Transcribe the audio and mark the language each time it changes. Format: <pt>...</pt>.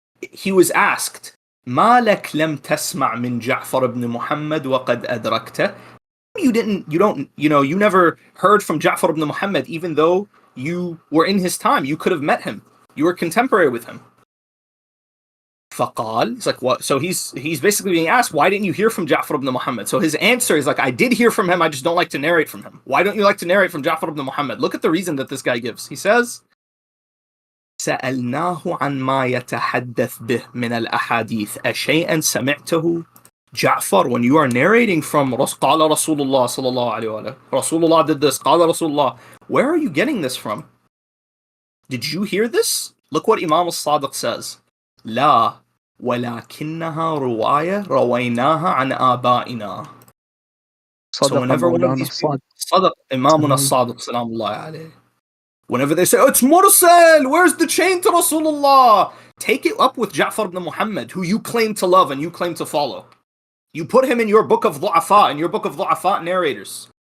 <en>He was asked,</en> <ar>ما لك لم تسمع من جعفر ibn Muhammad وقد أدركته?</ar> <en>You never heard from Ja'far ibn Muhammad, even though you were in his time. You could have met him. You were contemporary with him. فقال, it's like, what? So he's basically being asked, why didn't you hear from Ja'far ibn Muhammad? So his answer is like, I did hear from him, I just don't like to narrate from him. Why don't you like to narrate from Ja'far ibn Muhammad? Look at the reason that this guy gives. He says,</en> <ar>سألناه عن ما يتحدث به من الأحاديث أشيئا سمعته.</ar> <en>Ja'far, when you are narrating from</en> <ar>قال رسول الله صلى الله عليه وآله,</ar> <en>Rasulullah did this, قال Rasulullah, where are you getting this from? Did you hear this? Look what Imam al-Sadiq says.</en> <ar>لا ولكنها رواية رويناها عن آبائنا.</ar> <en>So whenever one of these people, Sadaq, Imamuna as-Sadiq, salamullahi alayhi, whenever they say, oh, it's Mursal, where's the chain to Rasulullah? Take it up with Ja'far ibn Muhammad, who you claim to love and you claim to follow. You put him in your book of Du'afa narrators.</en>